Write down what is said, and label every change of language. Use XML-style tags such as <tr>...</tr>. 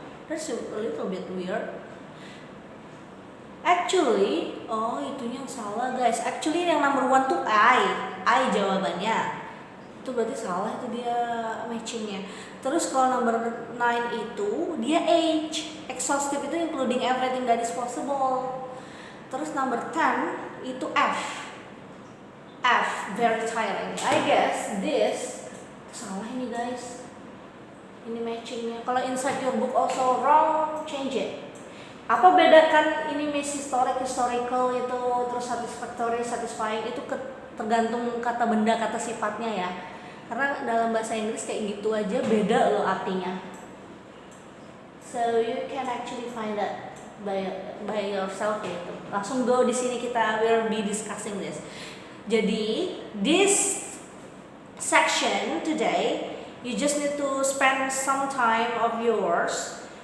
<en>That's a little bit weird.</en> <id>Actually, itunya yang salah guys. Actually yang number 1 tuh I jawabannya. Itu berarti salah, itu dia matchingnya. Terus kalau number 9 itu dia H, exhaustive itu</id> <en>including everything that is possible.</en> <id>Terus number 10 itu F, very tiring.</id> <en>I guess this</en> <id>salah ini guys. Ini matchingnya.</id> <en>Kalau inside your book also wrong, change it.</en> <id>Apa bedakan ini historical itu, terus satisfactory, satisfying itu tergantung kata benda, kata sifatnya ya. Karena dalam bahasa Inggris kayak gitu aja beda loh artinya.</id> <en>So you can actually find that by yourself gitu.</en> <id>Langsung</id> <en>go</en> <id>di sini kita</id> <en>will be discussing this. Jadi this section today you just need to spend some time of yours</en>